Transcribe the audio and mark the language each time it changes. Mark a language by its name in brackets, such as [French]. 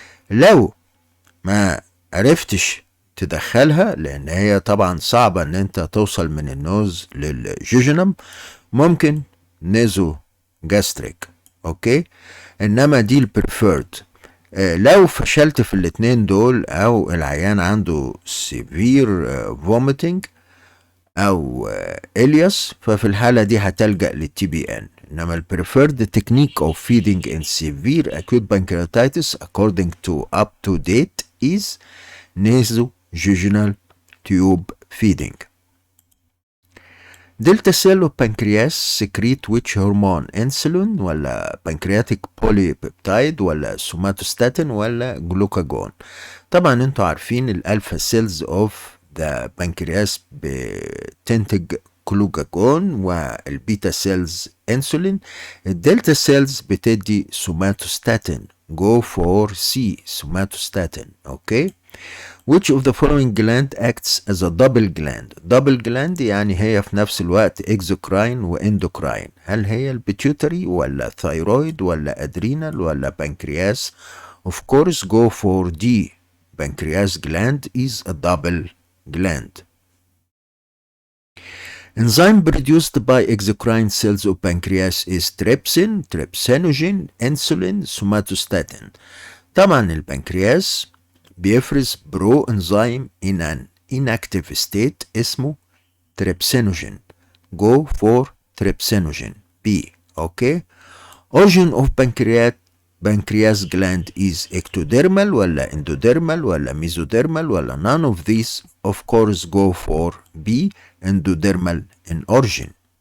[Arabic] لو ما عرفتش تدخلها لان هي طبعا صعبة ان انت توصل من النوز للجيجينم، ممكن نيزو جاستريك. اوكي، انما دي البريفيرد. لو فشلت في الاتنين دول او العيان عنده سيفير فوميتنج او الياس، ففي الحالة دي هتلجأ للتي بي ان. انما البريفيرد تكنيك [English] of feeding in severe acute pancreatitis according to up to date is nasojejunal tube feeding. Delta cell of pancreas secrete which hormone? [Arabic] insulin ولا pancreatic polypeptide ولا somatostatin ولا glucagon؟ طبعا انتوا عارفين الالفا سيلز اوف ذا pancreas بتنتج glucagon والبيتا سيلز انسولين. الدلتا سيلز بتدي somatostatin. [English] go for C somatostatin. [Arabic] اوكي. [English] Which of the following gland acts as a double gland? [Arabic] double gland يعني هي في نفس الوقت exocrine واندوكراين. هل هي البيتيوتري ولا ثايرويد ولا ادرينال ولا بنكرياس؟ [English] Of course go for D. Pancreas gland is a double gland. Enzyme produced by exocrine cells of pancreas is trypsin, trypsinogen, insulin, somatostatin. [Arabic] طبعا البنكرياس بيفرز برو انزيم [English] in an inactive state [Arabic] اسمه trypsinogen. [English] go for trypsinogen B. okay. origin of pancreas gland is ectodermal ولا endodermal ولا mesodermal ولا none of these? of course go for B endodermal in origin.